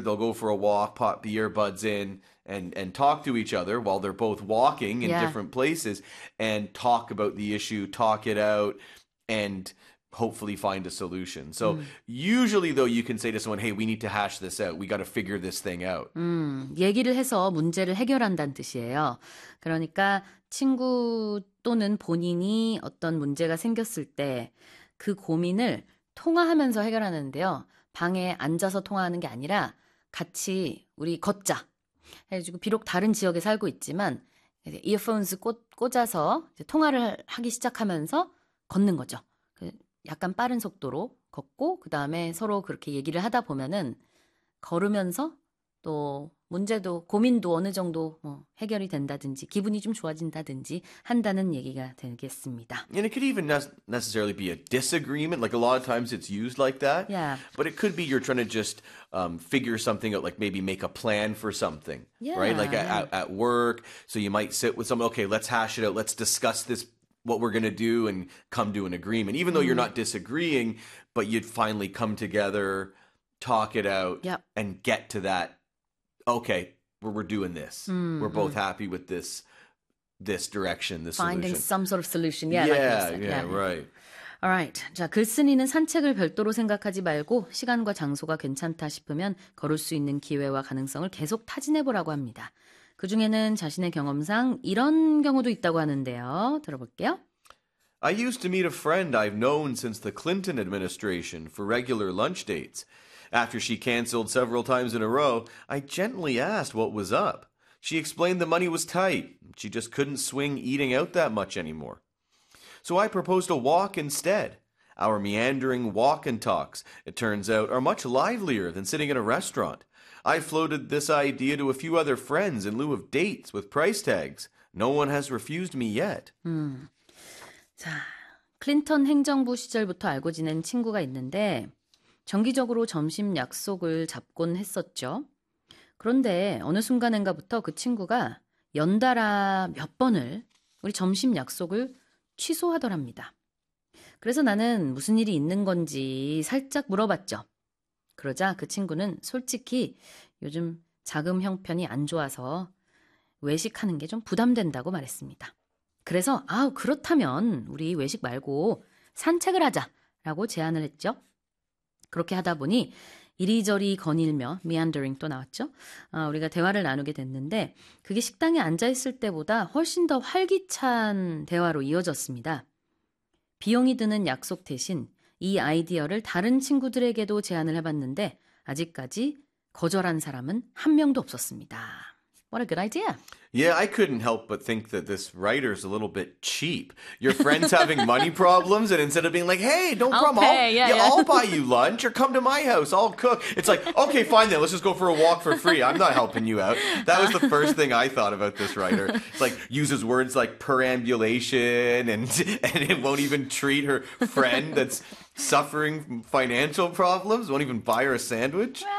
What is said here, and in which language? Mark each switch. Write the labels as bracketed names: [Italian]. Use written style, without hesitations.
[English] They'll go for a walk, pop the earbuds in, and talk to each other while they're both walking in Yeah. different places and talk about the issue, talk it out, and hopefully find a solution. So usually, though, you can say to someone, hey, we need to hash this out. We got to figure this thing out. [Korean] 얘기를 해서 문제를 해결한다는 뜻이에요. 그러니까 친구 또는 본인이 어떤 문제가 생겼을 때그 고민을 통화하면서 해결하는데요. 방에 앉아서 통화하는 게 아니라 같이 우리 걷자. 해가지고 비록 다른 지역에 살고 있지만 이제 이어폰스 꽂아서 이제 통화를 하기 시작하면서 걷는 거죠. 약간 빠른 속도로 걷고 그다음에 서로 그렇게 얘기를 하다 보면은 걸으면서 또 문제도 고민도 어느 정도 해결이 된다든지 기분이 좀 좋아진다든지 한다는 얘기가 되겠습니다. [English] And it could even necessarily be a disagreement. Like a lot of times it's used like that, but it could be you're trying to just figure something out, like maybe make a plan for something, right? Like at work, so you might sit with someone, okay, let's hash it out, let's discuss this, what we're going to do, and come to an agreement, even though you're not disagreeing, but you'd finally come together, talk it out, and get to that, okay, we're doing this, we're both happy with this direction, this Finding solution. some sort of solution. Yeah, like you Yeah, said. right. All right. [Korean] 자, 글쓴이는 산책을 별도로 생각하지 말고 시간과 장소가 괜찮다 싶으면 걸을 수 있는 기회와 가능성을 계속 타진해 보라고 합니다. 그중에는 자신의 경험상 이런 경우도 있다고 하는데요. 들어볼게요. [English] I used to meet a friend I've known since the Clinton administration for regular lunch dates. After she canceled several times in a row, I gently asked what was up. She explained the money was tight. She just couldn't swing eating out that much anymore. So I proposed a walk instead. Our meandering walk and talks, it turns out, are much livelier than sitting in a restaurant. I floated this idea to a few other friends in lieu of dates with price tags. No one has refused me yet. [Korean] 자, 클린턴 행정부 시절부터 알고 지낸 친구가 있는데, 정기적으로 점심 약속을 잡곤 했었죠. 그런데 어느 순간인가부터 그 친구가 연달아 몇 번을 우리 점심 약속을 취소하더랍니다. 그래서 나는 무슨 일이 있는 건지 살짝 물어봤죠. 그러자 그 친구는 솔직히 요즘 자금 형편이 안 좋아서 외식하는 게좀 부담된다고 말했습니다. 그래서, 아우, 그렇다면, 우리 외식 말고 산책을 하자, 라고 제안을 했죠. 그렇게 하다 보니, 이리저리 거닐며, meandering 또 나왔죠. 아, 우리가 대화를 나누게 됐는데, 그게 식당에 앉아있을 때보다 훨씬 더 활기찬 대화로 이어졌습니다. 비용이 드는 약속 대신, 이 아이디어를 다른 친구들에게도 제안을 해봤는데, 아직까지 거절한 사람은 한 명도 없었습니다. [English] What a good idea! Yeah, I couldn't help but think that this writer's a little bit cheap. Your friend's having money problems, and instead of being like, hey, no I'll problem, pay. I'll buy you lunch or come to my house, I'll cook. It's like, okay, fine then, let's just go for a walk for free. I'm not helping you out. That was the first thing I thought about this writer. It's like uses words like perambulation and it won't even treat her friend that's suffering financial problems, won't even buy her a sandwich.